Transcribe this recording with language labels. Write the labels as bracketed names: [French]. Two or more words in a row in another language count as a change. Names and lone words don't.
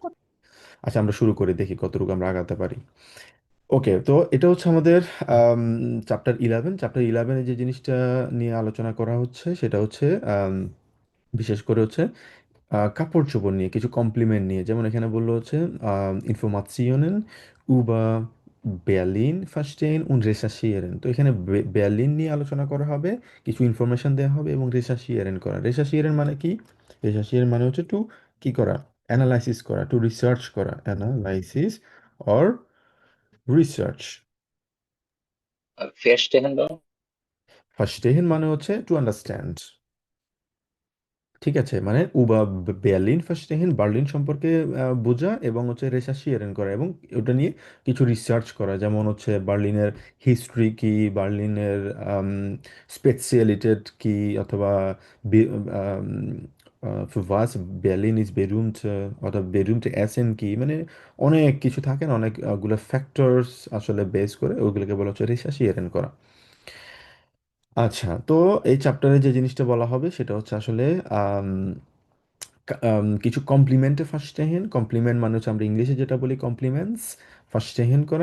[Bangla] আচ্ছা, আমরা শুরু করে দেখি কতটুকু আমরা আগাতে পারি। ওকে, তো এটা হচ্ছে আমাদের চ্যাপ্টার 11। চ্যাপ্টার 11-এ যে জিনিসটা নিয়ে আলোচনা করা হচ্ছে সেটা হচ্ছে আম, বিশেষ করে হচ্ছে কাপড় চোপড় নিয়ে, কিছু কমপ্লিমেন্ট নিয়ে। যেমন এখানে বললো হচ্ছে ইনফরমাশনের [German] über Berlin verstehen und recherchieren। [Bangla] তো এখানে বার্লিন নিয়ে আলোচনা করা হবে, কিছু ইনফরমেশন দেওয়া হবে, এবং রেসার্চিয়েরেন করা। রেসার্চিয়েরেন মানে কি? রেসার্চিয়েরেন মানে হচ্ছে টু কি করা? অ্যানালাইসিস করা, [English] to research [Bangla] করা, [English] analysis or research. [Bangla] আর ফেস্ট এখন ভার্স্টেহেন মানে হচ্ছে [English] to understand. [Bangla] ঠিক আছে, মানে [German] über Berlin verstehen, [Bangla] বার্লিন সম্পর্কে বোঝা, এবং হচ্ছে রেসার্চিয়েরেন করা, এবং ওটা নিয়ে কিছু রিসার্চ করা। যেমন হচ্ছে বার্লিনের হিস্ট্রি কি, বার্লিনের স্পেশালিটেট কি, অথবা [German] was Berlin is berühmt, [Bangla] অথবা [German] berühmte Essen [Bangla] কি, মানে অনেক কিছু থাকে না, অনেকগুলো ফ্যাক্টরস আসলে বেস করে ওইগুলোকে বলা হচ্ছে রিসার্চিয়েরেন করা। আচ্ছা, তো এই চ্যাপ্টারে যে জিনিসটা বলা হবে সেটা হচ্ছে আসলে আম, কিছু [German] Komplimente verstehen. [Bangla] কমপ্লিমেন্ট মানে হচ্ছে আমরা ইংলিশে যেটা বলি কমপ্লিমেন্টস, ফার্স্টেহেন করা।